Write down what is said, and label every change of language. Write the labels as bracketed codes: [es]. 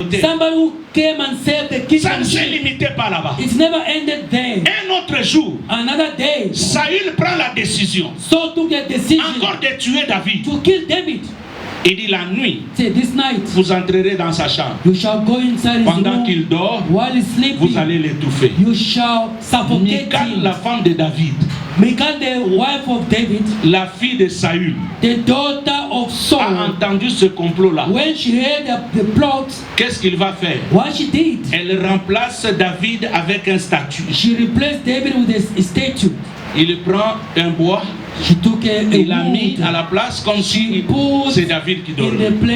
[en] Somebody who came and saved the kingdom. [fr] Ça ne s'est limité pas là-bas. [en] It's never ended there. [fr] Un autre jour, [en] another day, [fr] Saül prend la décision. [en] Saul took the decision [fr] encore de tuer David. [en] To kill David. [fr] Il dit la nuit, [en] this night, [fr] vous entrerez dans sa chambre. [en] You shall go inside [fr] pendant qu'il dort, [en] while he's sleeping, [fr] vous allez l'étouffer. [en] You shall suffocate [fr] Michal, la femme de David, [en] Michal, the wife of David, [fr] la fille de Saül, [en] the daughter of Saul, [fr] a entendu ce complot-là. [en] When she heard the plot, [fr] qu'est-ce qu'il va faire? [en] What she did? [fr] Elle remplace David avec un statue. [en] She replaced David with a statue. [fr] Il prend un bois. Il l'a mis à la place comme si c'est David qui dormait.